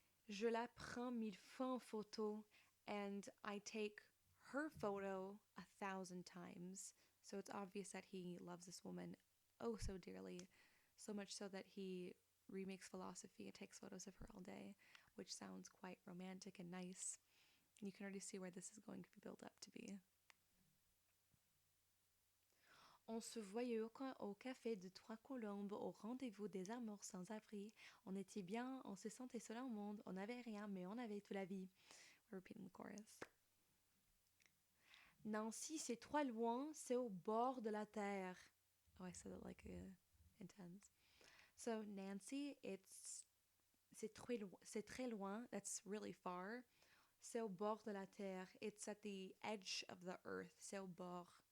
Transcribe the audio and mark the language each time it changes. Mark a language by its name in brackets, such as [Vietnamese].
[French] Je la prends 1000 fois en photo, [English] and I take her photo 1,000 times. So it's obvious that he loves this woman oh so dearly, so much so that he remakes philosophy and takes photos of her all day, which sounds quite romantic and nice. And you can already see where this is going to be built up to be. [French] On se voyait au café de Trois Colombes, au rendez-vous des amours sans abri. On était bien, on se sentait seul au monde. On n'avait rien, mais on avait toute la vie. [English] We're repeating the chorus. [French] Nancy, c'est trop loin, c'est au bord de la terre. [English] Oh, I said it like intense. So Nancy, [French] c'est très loin. [English] That's really far. [French] C'est au bord de la terre. [English] It's at the edge of the earth. [French] C'est au bord.